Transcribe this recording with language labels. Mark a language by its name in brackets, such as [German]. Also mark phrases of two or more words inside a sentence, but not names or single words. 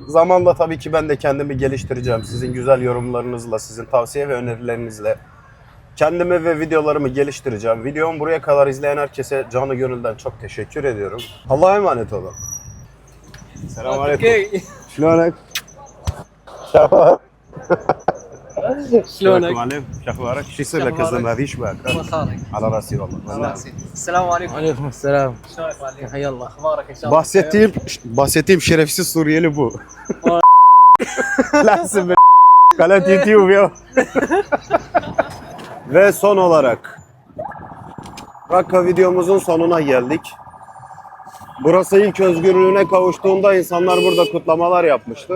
[Turkish] Zamanla tabii ki ben de kendimi geliştireceğim. Sizin güzel yorumlarınızla, sizin tavsiye ve önerilerinizle kendimi ve videolarımı geliştireceğim. Videomu buraya kadar izleyen herkese canı gönülden çok teşekkür ediyorum. Allah'a emanet olun. Selamünaleyküm. Şlonek. [Arabic] شلونك؟ عليكم شو اخبارك؟ شو يصير لك الزلمه هذه ايش بك؟ الله خيرك على راسي والله. السلام عليكم [Turkish] Aleyküm selam. [Arabic] شلونك والديك؟ حيا الله اخبارك ان شاء الله [Turkish] Bahsettiğim şerefsiz Suriyeli bu. Lazım Kalat YouTube ya. Ve son olarak Rakka videomuzun sonuna geldik. Burası ilk özgürlüğüne kavuştuğunda insanlar burada kutlamalar yapmıştı.